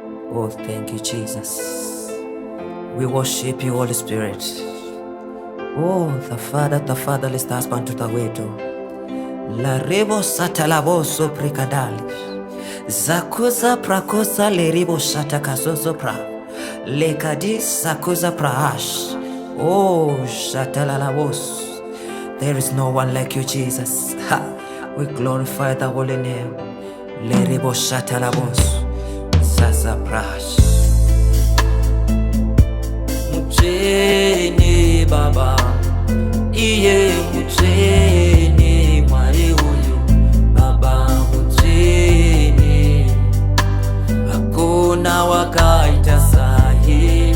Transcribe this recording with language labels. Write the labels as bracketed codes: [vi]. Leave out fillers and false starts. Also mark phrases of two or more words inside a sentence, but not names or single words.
[en] Oh, thank you, Jesus. We worship you, Holy Spirit. Oh, the fatherless husband to the widow. La rebo satalabo soprikadali. Zakuza prakosa le ribo shatakazozo pra. Lekadis zakuza prahash. Oh, shatalalabos. There is no one like you, Jesus. Ha. We glorify the holy name. Le ribo shatalabos. Zaza prahash. [sn] Mcheni Baba, iye mcheni mwari huyu Baba, mcheni hakuna wakaita sahi.